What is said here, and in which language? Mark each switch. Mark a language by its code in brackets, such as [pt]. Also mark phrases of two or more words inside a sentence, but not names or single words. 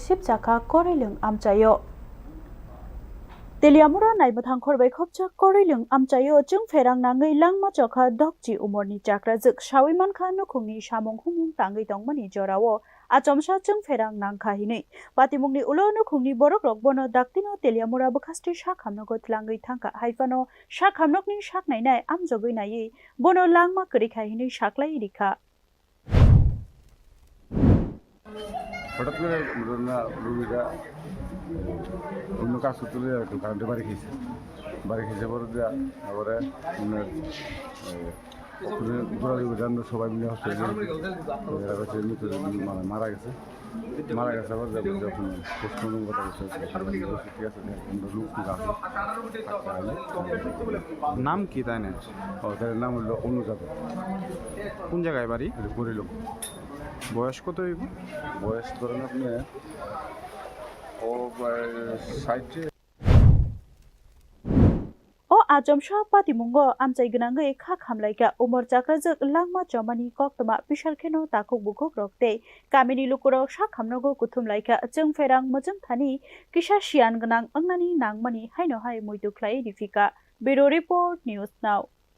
[trp] sip chaka korilung amchayo Teliamura naibathang khorbai khopcha korilung amchayo jongpherang nangai langma chokha dokji umorni chakrajuk sawiman kha nukhungni samong humong tangai tongmani jorawo achomsa jongpherang nangkha hinui patimungni ulo nukhungni borok rokbono daktino Teliamura bukhasti sakhamnogo tlangai thangka haifano sakhamnokni saknainai amjogoi nai bono langma korikha hinui saklai rikha [bn] হঠাৎ করে রুগীটা অন্য কাজ করতে কারেন্টে বাড়ি খেয়েছে পরে তারপরে ঘোরাঘুরি সবাই মিলে হসপিটালে মানে মারা গেছে আবার যখন পোস্টমর্টম কথা বলছে ঠিক আছে নাম কি তাই না? তাদের নাম হলো অনুজাত। কোন জায়গায় বাড়ি? করিল। বয়স কত? বয়স ধরেন আপনি ও 60 [trp] O ajomsa patimungo amchai gnangai kha khamlaika umor chakrajak langma chomani koktoma pisarkheno takuk bukuk rokte kamini lukurok sakhamnogo kuthumlaika jongpherang mojong thani kisa sian gnang angnani nangmani haino hai muitu khlai difika [en] Bureau Report [trp] News Now